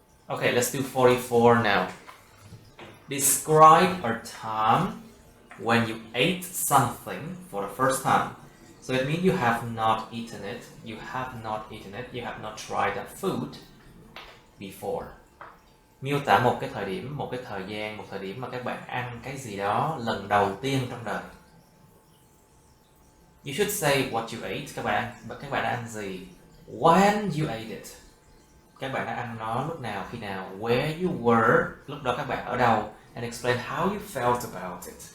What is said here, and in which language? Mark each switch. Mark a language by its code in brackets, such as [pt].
[en] Okay, let's do 44 now. Describe a time when you ate something for the first time. So it means you have not eaten it, you have not tried that food before. [vi] Miêu tả một cái thời điểm, một thời điểm mà các bạn ăn cái gì đó lần đầu tiên trong đời. [en] You should say what you ate, [vi] các bạn đã ăn gì. [en] When you ate it, [vi] các bạn đã ăn nó lúc nào, khi nào. [en] Where you were, [vi] lúc đó các bạn ở đâu. [en] And explain how you felt about it.